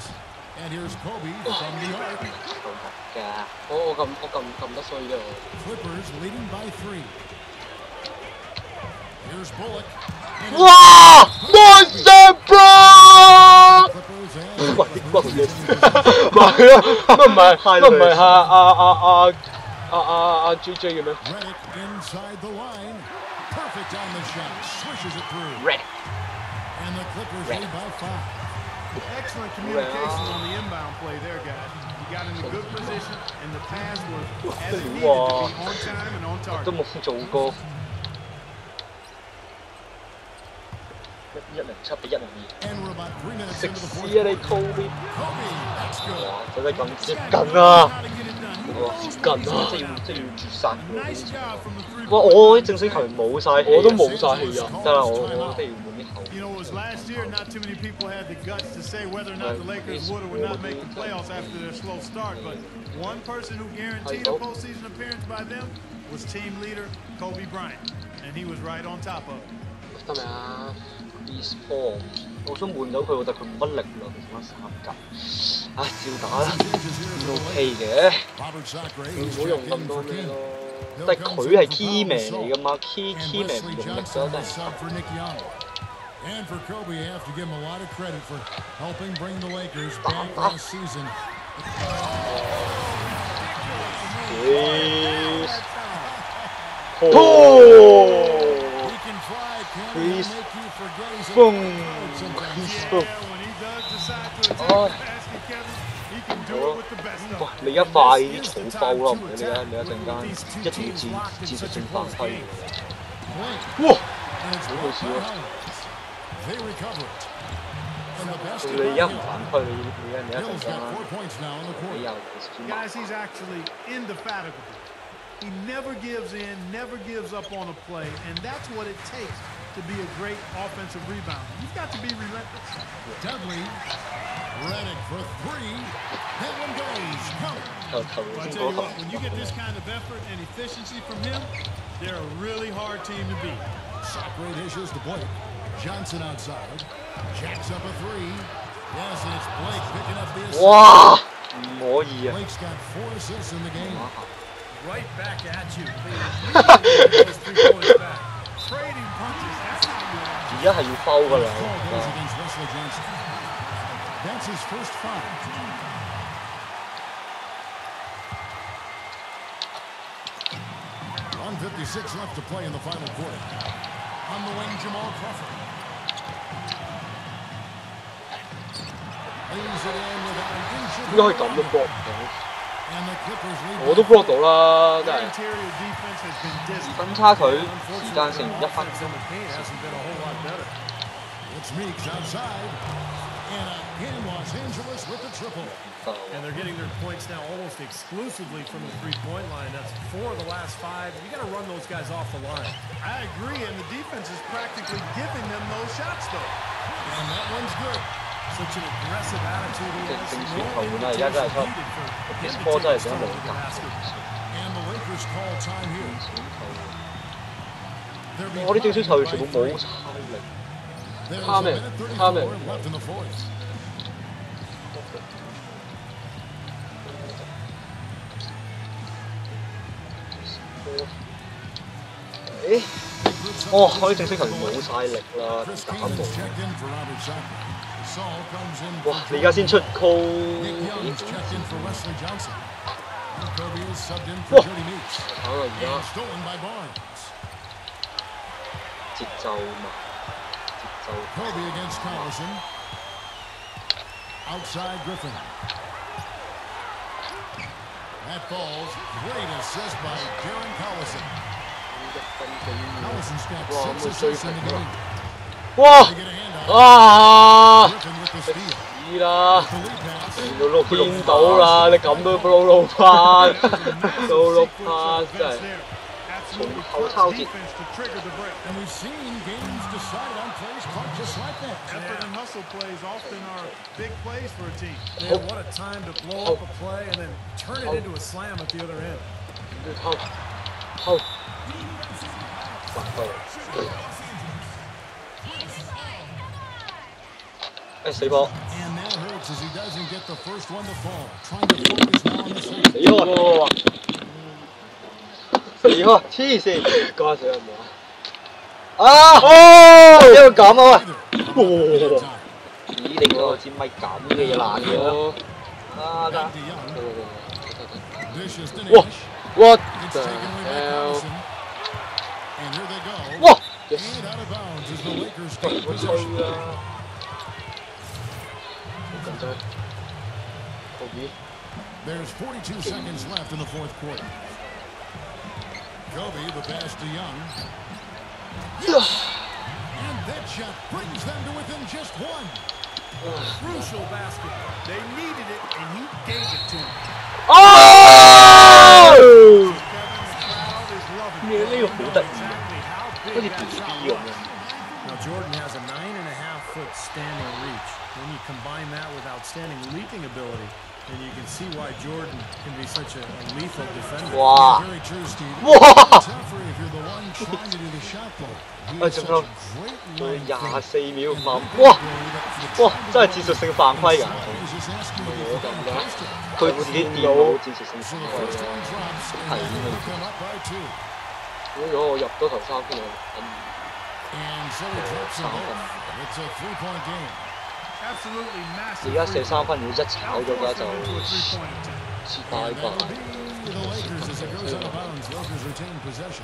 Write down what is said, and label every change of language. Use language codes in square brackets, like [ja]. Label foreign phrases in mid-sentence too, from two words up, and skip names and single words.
[en] And here's Kobe from New York. Clippers leading by 3. Here's Bullock. Wow! Monster Bro! [yue] 係啊，乜唔係阿 JJ 嘅咩 ？Red。 [en] Excellent communication on the inbound play there, guys. You got in a good position, and the pass was as it needed to be on time and on target. [yue] 都冇做過。107比102。食屎啊你 Kobe！ 哇，真係咁接近啊！哇，接近啊！即係要絕殺喎！哇，我啲正式球員冇晒氣，我都冇晒氣啊！得啦，我不如換啲後。 [en] You know, it was last year. Not too many people had the guts to say whether or not the Lakers would or would not make the playoffs after their slow start. But one person who guaranteed a postseason appearance by them was team leader Kobe Bryant, and he was right on top of it. [yue] 得未啊 ？ [en] East Ball， [yue] 我想換走佢，但佢冇乜力啦，佢剩翻3格。唉，照打啦 ，OK 嘅。唔好用咁多咩咯。但係佢係 [en] key man [yue] 嚟㗎嘛 ， [en] key man [yue] 唔用力咗真係。 [en] And for Kobe, you have to give him a lot of credit for helping bring the Lakers back last season. Chris Boom. Chris Boom. 哇！ [yue] 你一快啲草包啦，唔係你一陣間一定要戰術性犯規。哇！好好笑啊！你一唔反規，你一陣間啦，你又 [en] Guys, he's actually indefatigable. He never gives in, never gives up on a play, and that's what it takes to be a great offensive rebounder. You've got to be relentless. Dudley, Redick for 3. That one goes. Well, I tell you what, when you get this kind of effort and efficiency from him, they're a really hard team to beat. Great issues to Blake. Johnson outside. Jacks up a 3. Yes, and it's Blake picking up the assist. [yue] 哇！唔可以啊 [en] Blake's got 4 assists in the game. Right back at you. Trading punches. That's how you act. [yue] 而家係要foul㗎啦。 [en] Goes against Wesley Johnson. That's his first foul. 1:56 left to play in the final quarter. On the wing, Jamal Crawford. Leaves it in without an inch. [yue] 應該可以咁樣搏到。 [en] And the Clippers lead. [yue] 我都 block 到啦，真 [en] Their [yue] 係。 [en] interior defense has been dismal. [yue] 分差佢時間剩1分。 [en] Hasn't been a whole lot better. It's Meeks outside. And again, Los Angeles with the triple. And they're getting their points now almost exclusively from the three-point line. That's 4 of the last 5. You got to run those guys off the line. I agree, and the defense is practically giving them those shots, though. And that one's good. Such an aggressive attitude. He has [yue] 正 [en] no [yue] 選球員啦，而家真係出 [en] needed for him this to ball take [yue] 真係 [en] the [yue] 想 [en] shot [yue] 冇 [en] to the [yue] 格。 [en] basket. And the Lakers call time here. [yue] 我啲正選球員全部冇差力。 [en] There's a Comment. minute 34 Comment. left in the fourth. [yue] 誒，哦，我啲正式球員冇晒力啦， [en] Chris [yue] 打 [en] King [yue] 到。 [en] is checked in for Robert Sacre. Saul comes in. [yue] 哇！你而家先出 call， [en] Nick Young's checked in for Wesley Johnson. And Kobe is subbed in for Jody Meeks. [yue] 搞啦而 [en] And [yue] 家 [en] stolen by Barnes. [yue] 節奏嘛，節奏。 [en] Kobe against Collison. Outside Griffin. That falls. Great assist by Darren Collison. Collison's got [yue] 哇！咁 [en] 6 [yue] 佢追 [en] assists [yue] 平 [en] in the [yue] 啦 [en] game. 哇！ They get a handout. 啊！ Griffin with the steal. [yue] 屎啦！ [en] The lead pass. [yue] 見到啦，你咁都路拍，路拍真係。 [en] Absolutely Hold clutch it. defense to trigger the break. And we've seen games decided on plays caught just like that. Effort and hustle plays often are big plays for a team. Man, what a time to blow up a play and then turn it into a slam at the other end. [yue] 偷偷，發揮。誒死波！ And that hurts as he doesn't get the first one to fall. Trying to focus now on the second. 死開！死開！黐線！嗰下死人冇啊！哦！點會咁啊？喂！咦！你嗰支咪咁嘅嘢爛嘅？啊得， [en] to Young. Vicious to Whoa. Nash. What It's the taken away by hell? Collison. And here they go. Whoa! And out of bounds as the Lakers take [yue] 我吹 [en] possession. [yue] 啊！好緊張。Kobe。 [en] There's 42 seconds left in the fourth quarter. Kobe, the pass to Young. And that shot brings them to within just one. Crucial basket. They needed it, and he gave it to him. Oh! Kevin, the crowd is loving [yue] 呢個好得意， [en] exactly how [yue] 好似 [en] big [yue] BB [en] that shot [yue] 咁 [en] was. [yue] 樣。 [en] Now Jordan has a 9.5-foot standing reach. When you combine that with outstanding leaping ability, then you can see why Jordan can be such a lethal defender. 哇！ Very true, Steve. 哇！ Tougher if you're the one trying to do the shot play. He [yue] 喂， [en] has [yue] 仲 [en] such [yue] 有 [en] a great [yue] 仲有 [en] length [yue] 24秒 [en] and [yue] 5，哇！ 哇！ [en] ability [yue] 真係戰術性犯規㗎。 [en] He's just asking you to [yue] 我 [en] get [yue] 咁 [en] the [yue] 嘅 [en] post it. [yue] 佢自己電腦戰術性 [en] So [yue] 犯 [en] the [yue] 規 [en] first 啊！ one drops, and [yue] 係 [en] they [yue] 咁 [en] will come up by 2. [yue] 如果我入到頭3分，我 [en] And so he drops them both. It's a 3-point game. Absolutely [yue] 而 [en] massive. [yue] 家射3分，如果一炒咗嘅話就 [en] into a three-point attempt. [yue] 切 [en] And [yue] 大 [en] that [yue] 把。 [en] will be the Lakers as it goes out of bounds. Lakers retain possession.